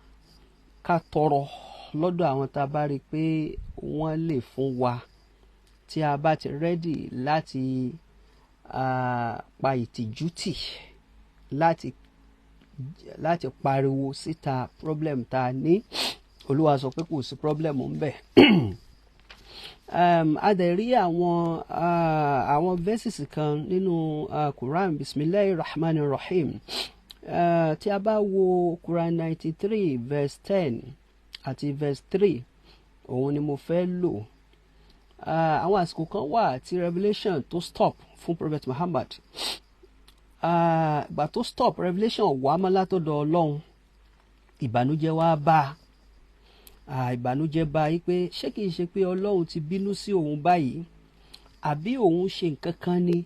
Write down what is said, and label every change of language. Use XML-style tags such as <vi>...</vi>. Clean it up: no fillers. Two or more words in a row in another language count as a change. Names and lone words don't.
<yo>ká tọrọ lọ́dọ̀ àwọn tá a bá rí pé wọ́n lè fún wa, tí a bá ti ready láti pa ìtìjú tì láti pariwo síta problem tá a ní. Olúwa sọ pé kò sí problem ńbẹ̀. A dẹ̀ rí àwọn verses kan nínú Quran</yo> <ar>بسم الله الرحمن الرحيم.</ar> <yo>Tí a bá wo Quran 93 verse 10 àti verse 3 òun ni mo fẹ́ lò. Àwọn àsìkò kan wà tí revelation tó stop fún Prophet Muhammad. Ìgbà tó stop revelation wá mọ́ látọ̀dọ̀ Ọlọ́run, ìbànújẹ́ wá bá ìbànújẹ́ bá yí pé ṣé kìí ṣe pé Ọlọ́run ti bínú sí òun báyìí àbí òun ṣe nǹkan kan ni.</yo>